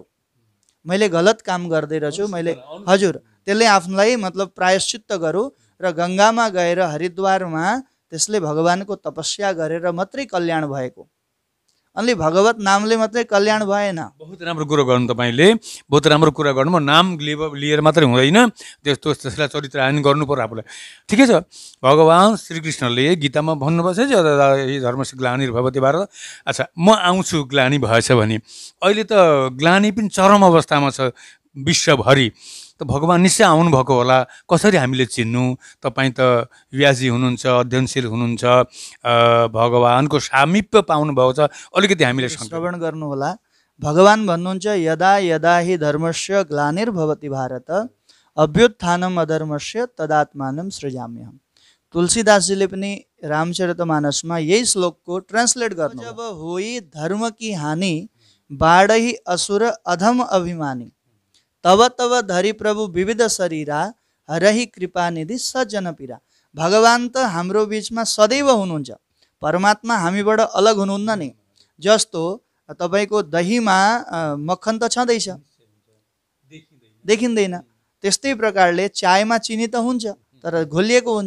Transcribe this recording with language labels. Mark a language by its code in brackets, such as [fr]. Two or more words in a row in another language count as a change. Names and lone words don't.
[ne] मैले गलत काम गर्दै रहेछु, मैले हजुर, त्यसले आफूलाई मतलब प्रायश्चित्त गरौँ र गङ्गामा गएर हरिद्वारमा त्यसले भगवानको तपस्या गरेर मात्रै कल्याण भएको। अनि भगवत नामले मात्रै कल्याण भएन। बहुत राम्रो कुरो गर्नु तपाईँले, बहुत राम्रो कुरा गर्नु। नाम लिएर मात्रै हुँदैन, त्यसलाई चरित्रायन गर्नु पर्यो आफूलाई। ठिकै छ। भगवान् श्रीकृष्णले गीतामा भन्नुभएको छ [sa] धर्मस्य ग्लानिर्भवति भारत। [ne] अच्छा, म आउँछु ग्लानी भएछ भने। अहिले त ग्लानी पनि चरम अवस्थामा छ विश्वभरि। त भगवान् निश्चय आउनुभएको होला। कसरी हामीले चिन्नु? तपाईँ त व्यासजी हुनुहुन्छ, अध्ययनशील हुनुहुन्छ, भगवानको सामिप्य पाउनुभएको छ। अलिकति हामीले श्रवण गर्नु होला। भगवान् भन्नुहुन्छ [sa] यदा यदा हि धर्मस्य ग्लानिर्भवति भारत अभ्युत्थानम अधर्मस्य तदात्मानं सृजाम्यहम्। [ne] तुलसीदासजीले पनि रामचरितमानसमा यही श्लोकको ट्रान्सलेट गर्नु। [awa] जब होई धर्म की हानि बाढहि असुर अधम अभिमानी तब तब धरी प्रभु विविध शरीरा हरही कृपा निधि सज्जन पीरा। [ne] भगवान त हाम्रो बिचमा सदैव हुनुहुन्छ, परमात्मा हामीबाट अलग हुनुहुन्न नि। जस्तो तपाईँको दहीमा मक्खन त छँदैछ, देखिँदैन, त्यस्तै प्रकारले चायमा चिनी त हुन्छ तर घोलिएको हुन्छ।